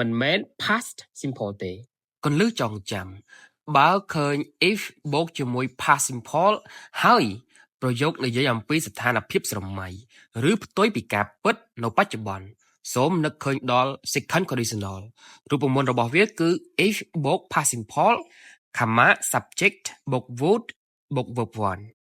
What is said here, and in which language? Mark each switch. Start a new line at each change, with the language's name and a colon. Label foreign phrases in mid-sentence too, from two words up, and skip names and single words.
Khmer: មិនមែន
English: past simple
Khmer: ទេកន្លឹះចងចាំបើឃើញ if បូកជាមួយ
English: past simple
Khmer: ហើយប្រយោគនិយាយអំពីស្ថានភាពស្រមៃឬផ្ទុយពីការពិតនៅបច្ចុប្បន្នសូមនឹកឃើញដល់
English: second conditional
Khmer: រូបមន្តរបស់វាគឺ if បូក
English: past simple comma subject
Khmer: បូក would បូក verb 1